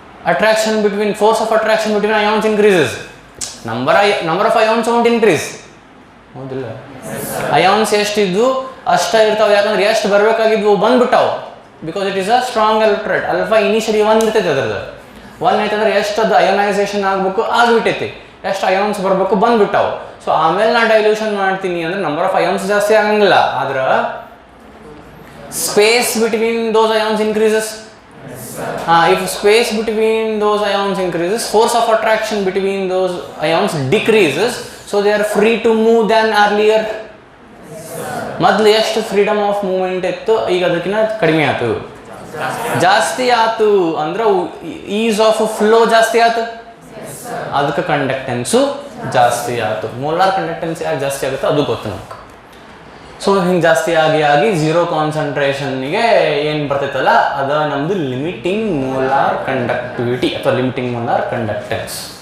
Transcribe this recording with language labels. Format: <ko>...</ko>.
<en>attraction between force of attraction between ions increases, number of ions won't increase.</en> <kn>ಹೌದಿಲ್ಲ? Ions ಎಷ್ಟಿದ್ದು ಅಷ್ಟ ಇರ್ತಾವೆ. ಯಾಕಂದ್ರೆ ಎಷ್ಟು ಬರಬೇಕಾಗಿದ್ವು ಬಂದ್ಬಿಟ್ಟಾವು.</kn> <en>Because it is a strong electrolyte.</en> <kn>Alpha initially 1 ಇರ್ತೈತೆ, ಅದ್ರದ್ದು 1 ಐತಂದ್ರೆ ಎಷ್ಟು ಅದು ಅಯೋನೈಸೇಷನ್ ಆಗಬೇಕು ಆಗ್ಬಿಟ್ಟೈತಿ. ಎಷ್ಟು ಅಯಾನ್ಸ್ ಬರಬೇಕು ಬಂದ್ಬಿಟ್ಟಾವು. ಸೊ ಆಮೇಲೆ ನಾನು ಡೈಲ್ಯೂಷನ್ ಮಾಡ್ತೀನಿ ಅಂದರೆ ನಂಬರ್ ಆಫ್ ಅಯಾನ್ಸ್ ಜಾಸ್ತಿ ಆಗಂಗಿಲ್ಲ, ಆದ್ರೆ</kn> <en>Space between those ions increases. If space between those ions increases, force of attraction between those ions decreases, so they are free to move than earlier.</en> <kn>ಮೊದಲು ಎಷ್ಟು freedom of movement ಇತ್ತು, ಈಗ ಅದಕ್ಕಿಂತ ಕಡಿಮೆ ಆಯ್ತು, ಜಾಸ್ತಿ ಆಯ್ತು. ಅಂದ್ರೆ ಈಸ್ ಆಫ್ ಫ್ಲೋ ಜಾಸ್ತಿ ಆಯ್ತು, ಅದಕ್ಕೆ ಕಂಡಕ್ಟೆನ್ಸು ಜಾಸ್ತಿ ಆಯ್ತು. ಮೋಲಾರ್ ಕಂಡಕ್ಟೆನ್ಸ್ ಯಾಕೆ ಜಾಸ್ತಿ ಆಗುತ್ತೆ ಅದು ಗೊತ್ತು ನಮ್ಗೆ. ಸೊ ಹಿಂಗೆ ಜಾಸ್ತಿ ಆಗಿ ಆಗಿ ಝೀರೋ ಕಾನ್ಸಂಟ್ರೇಷನ್ಗೆ ಏನು ಬರ್ತೈತಲ್ಲ ಅದು ನಮ್ಮದು ಲಿಮಿಟಿಂಗ್ ಮೋಲಾರ್ ಕಂಡಕ್ಟಿವಿಟಿ ಅಥವಾ ಲಿಮಿಟಿಂಗ್ ಮೋಲಾರ್ ಕಂಡಕ್ಟೆನ್ಸ್.</kn>